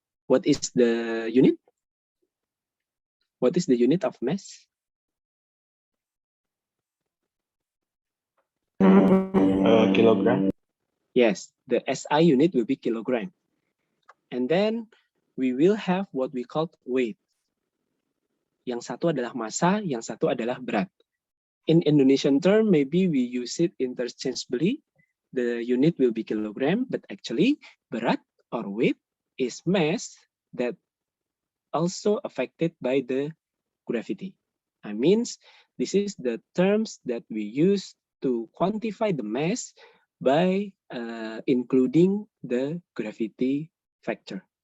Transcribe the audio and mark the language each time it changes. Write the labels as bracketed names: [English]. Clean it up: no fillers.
[English] What is the unit? What is the unit of mass? Kilogram. Yes, the SI unit will be kilogram. And then we will have what we call weight. [Indonesian] Yang satu adalah massa, yang satu adalah berat. [English] In Indonesian term, maybe we use it interchangeably. The unit will be kilogram, but actually berat or weight is mass that also affected by the gravity. I means this is the terms that we use to quantify the mass by including the gravity factor.